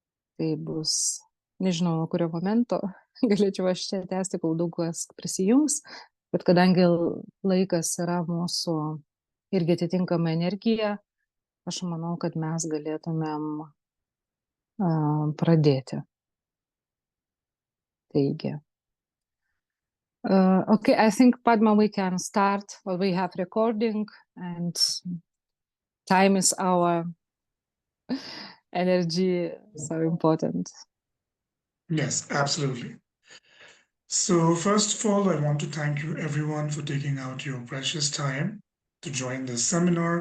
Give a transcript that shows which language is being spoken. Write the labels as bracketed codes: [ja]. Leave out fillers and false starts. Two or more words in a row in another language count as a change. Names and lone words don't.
[lt] Tai bus, nežinau, nuo kurio momento galėčiau aš čia tęsti, kol daug kas prisijungs, bet kadangi laikas yra mūsų irgi atitinkama energija, aš manau, kad mes galėtumėm pradėti. Taigi. [en] Okay, I think, Padma, we can start, or we have recording, and time is our energy, so important. Yes, absolutely. So first of all, I want to thank you everyone for taking out your precious time to join this seminar.